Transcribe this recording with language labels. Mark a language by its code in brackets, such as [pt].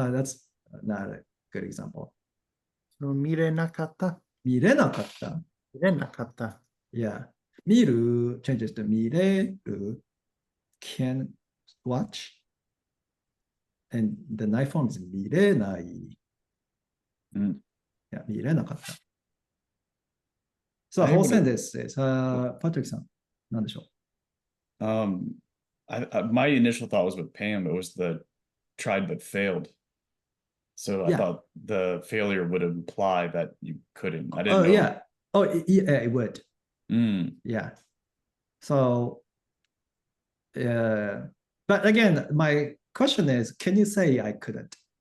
[en] That's not a good example. [ja] 見れなかった。見れなかった。見れなかった。 [en] Yeah. 見る changes to 見れる can watch. And the night form is 見れない。 Mm. Yeah, [ja] 見れなかった。 [en] So, whole sentence is, [ja] Patrick さん、何でしょう [en] My initial thought was with Pam, it was the tried but failed. So I Yeah. thought the failure would imply that you couldn't. I didn't Oh know. yeah. Oh yeah, it would. Mm, Yeah. So but again, my question is, can you say I couldn't?